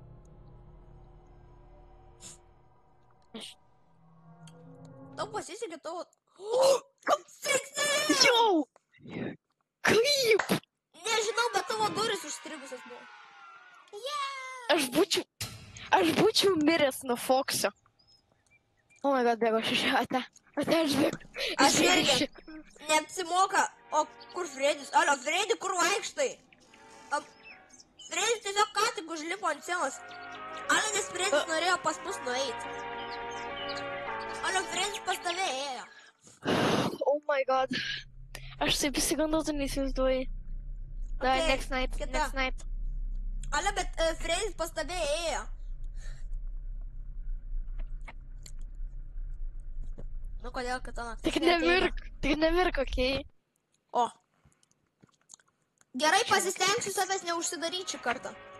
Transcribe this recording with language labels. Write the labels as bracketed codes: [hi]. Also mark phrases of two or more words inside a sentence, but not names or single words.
[lt] Tau pasisekė tavo... Striksnė! Jau! Kaip? Nežinau, bet tavo durys užstrigusios buvo. Aš būčiau miręs nuo Fox'o. [en] O my god, [lt] bėgo šešiatę. Aš bėgu. Aš irgi. Neapsimoka. O kur Fredis? Alio, Fredi, kur vaikštai? Fredis tiesiog ką tik užlipo ant sienos. Alio, nes Fredis norėjo pas mus nueiti. Alio, Fredis pas tave ėjo. [en] Oh my god. [lt] Aš taip įsigandau, tu neįsivaizduoji. [en] Okay, Next night. [lt] Alio, bet Fredis pas tave ėjo. Nu, kodėl kitą naktį? Tik nemirk, okei. O. Gerai, pasistengsiu savęs neužsidaryti šį kartą.